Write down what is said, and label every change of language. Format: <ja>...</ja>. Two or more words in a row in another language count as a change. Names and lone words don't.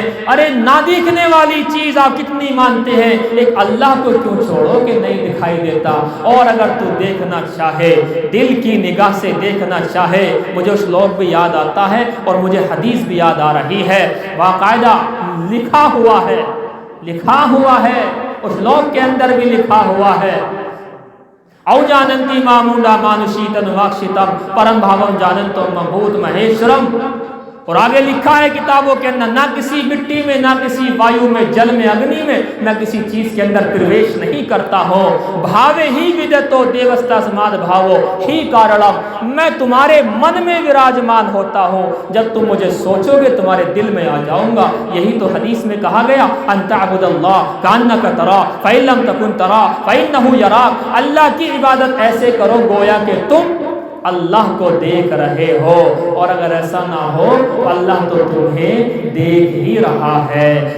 <ur>ارے نہ دیکھنے والی چیز آپ کتنی مانتے ہیں، ایک اللہ کو کیوں چھوڑو کہ نہیں دکھائی دیتا؟ اور اگر تو دیکھنا چاہے، دل کی نگاہ سے دیکھنا چاہے، مجھے اس لوگ بھی یاد آتا ہے اور مجھے حدیث بھی یاد آ رہی ہے، باقاعدہ لکھا ہوا ہے، لکھا ہوا ہے، اس لوگ کے اندر بھی لکھا ہوا ہے،</ur> <sa>अवजानन्ति मां मूढा मानुषीं तनुमाश्रितम् परं भावमजानन्तो मम भूतमहेश्वरम्.</sa> <ur>اور آگے لکھا ہے کتابوں کے اندر، نہ کسی مٹی میں، نہ کسی وایو میں، جل میں، اگنی میں، نہ کسی چیز کے اندر پرویش نہیں کرتا ہوں۔</ur> <sa>भावे हि विद्यते देवस्तस्माद्भावो हि कारणम्,</sa> <ur>میں تمہارے من میں وراجمان ہوتا ہوں، جب تم مجھے سوچو گے تمہارے دل میں آ جاؤں گا۔ یہی تو حدیث میں کہا گیا</ur> <ar>ان تعبد اللہ کانک ترا فإن لم تکن ترا فإنہ یراک،</ar> <ur>اللہ کی عبادت ایسے کرو گویا کہ تم اللہ کو دیکھ رہے ہو، اور اگر ایسا نہ ہو تو اللہ تو تمہیں دیکھ ہی رہا ہے۔</ur>